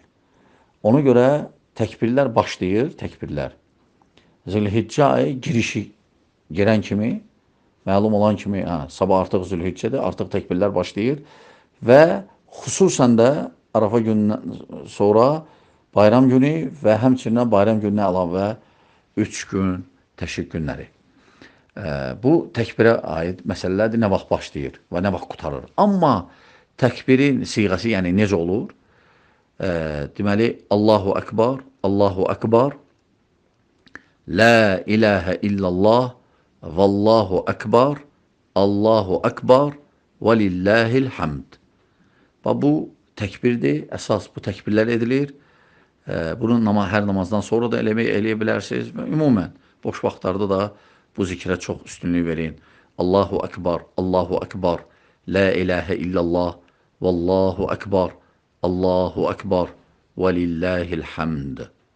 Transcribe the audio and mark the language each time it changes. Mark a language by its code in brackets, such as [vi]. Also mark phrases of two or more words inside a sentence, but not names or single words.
[az] Ona görə təkbirlər başlayır, Zilhiccə ayı girən kimi, məlum olan kimi, sabah artıq Zilhiccədir, artıq təkbirlər başlayır və xüsusən də Arafa günündən sonra bayram günü və həmçinin bayram gününə əlavə 3 gün təşrik günləri. Bu təkbirə aid məsələlərdir, nə vaxt başlayır və nə vaxt qutarır. Amma təkbirin siğəsi, yəni necə olur? Deməli, [ar] الله أكبر الله أكبر لا إله إلا الله والله أكبر الله أكبر, ولله الحمد. [az] Bu təkbirdir, əsas bu təkbirlər edilir. Bunu hər namazdan sonra da eləyə bilərsiniz. Ümumən, boş vaxtlarda da bu zikrə çox üstünlük verin. [ar] الله أكبر الله أكبر لا إله إلا الله والله أكبر الله أكبر, ولله الحمد.